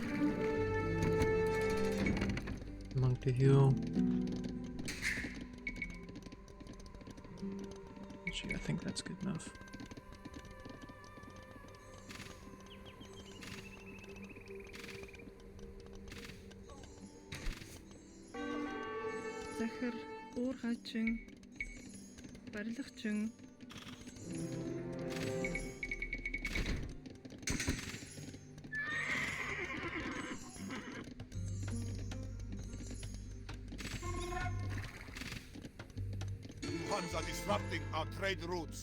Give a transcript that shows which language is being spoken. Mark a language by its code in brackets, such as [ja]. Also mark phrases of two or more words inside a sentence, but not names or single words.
[en] Monk to heal. Actually, I think that's good enough. [mn] Захир, уур хаачин, барилгачин. [en] Huns are disrupting our trade routes.